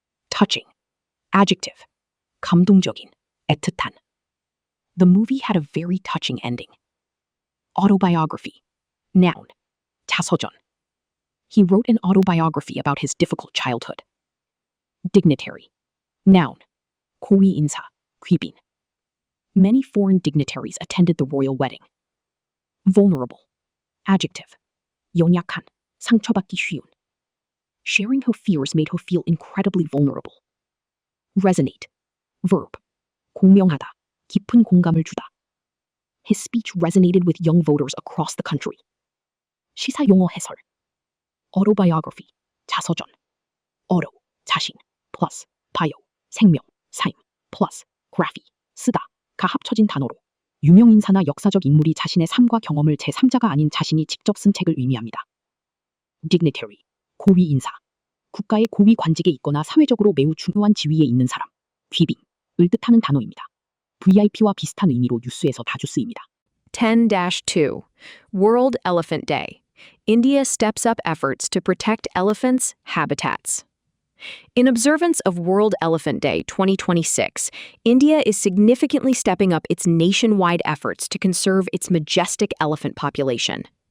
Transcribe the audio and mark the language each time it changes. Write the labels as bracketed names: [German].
[English] Touching. Adjective. [Korean] 감동적인, 애틋한. [English] The movie had a very touching ending. Autobiography. Noun. [Korean] 자서전. [English] He wrote an autobiography about his difficult childhood. Dignitary. Noun. [Korean] 고위 인사, 귀빈. [English] Many foreign dignitaries attended the royal wedding. Vulnerable. Adjective. [Korean] 연약한, 상처받기 쉬운. [English] Sharing her fears made her feel incredibly vulnerable. Resonate. Verb. [Korean] 공명하다, 깊은 공감을 주다. [English] His speech resonated with young voters across the country. [Korean] 시사 용어 해설. Autobiography. 자서전. Auto. 자신. Plus. bio. 생명. 삶. Plus. graphy. 쓰다. 가 합쳐진 단어로 유명인사나 역사적 인물이 자신의 삶과 경험을 제3자가 아닌 자신이 직접 쓴 책을 의미합니다. Dignitary. 고위 인사. 국가의 고위 관직에 있거나 사회적으로 매우 중요한 지위에 있는 사람. 귀빈을 뜻하는 단어입니다. VIP와 비슷한 의미로 뉴스에서 자주 쓰입니다. [English] 10-2 World Elephant Day. India steps up efforts to protect elephants' habitats. In observance of World Elephant Day 2026, India is significantly stepping up its nationwide efforts to conserve its majestic elephant population.